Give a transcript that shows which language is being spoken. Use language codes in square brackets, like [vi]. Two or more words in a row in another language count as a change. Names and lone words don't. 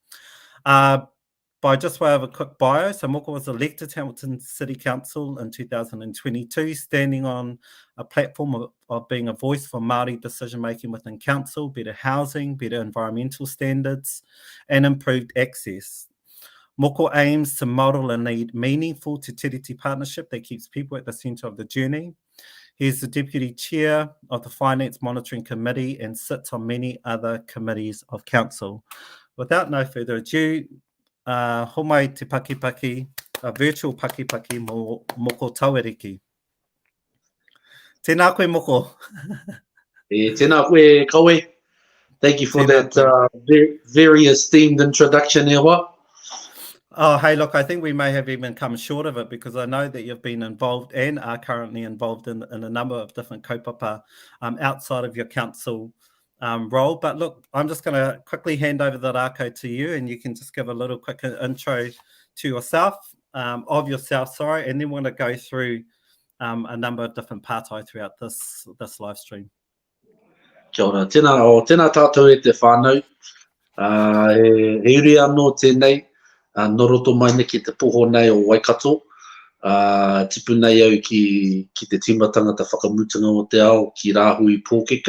[en] By just way of a quick bio, so Moko was elected to Hamilton City Council in 2022, standing on a platform of being a voice for Māori decision-making within council, better housing, better environmental standards, and improved access. Moko aims to model and lead meaningful Te Tiriti partnership that keeps people at the centre of the journey. He is the Deputy Chair of the Finance Monitoring Committee and sits on many other committees of council. Without no further ado, [mi] homai te pakipaki, [en] a virtual [mi] pakipaki Moko Tauariki. Tēnā koe, Moko. Tēnā koe, kawe. [en] Thank you for that very esteemed introduction, Ewa. Oh, hey, look, I think we may have even come short of it because I know that you've been involved and are currently involved in a number of different kaupapa outside of your council role. But look, I'm just going to quickly hand over the rākau to you, and you can just give a little quick intro to yourself, and then we're going to go through a number of different pātai throughout this live stream. [mi] Kia ora, tēnā tātou e te whānau. He uri anō tēnei, noroto mai neki te poho nei o Waikato. Tipu nei au ki te timatanga te whakamutunga o te ao ki Rāhui Pōkeka.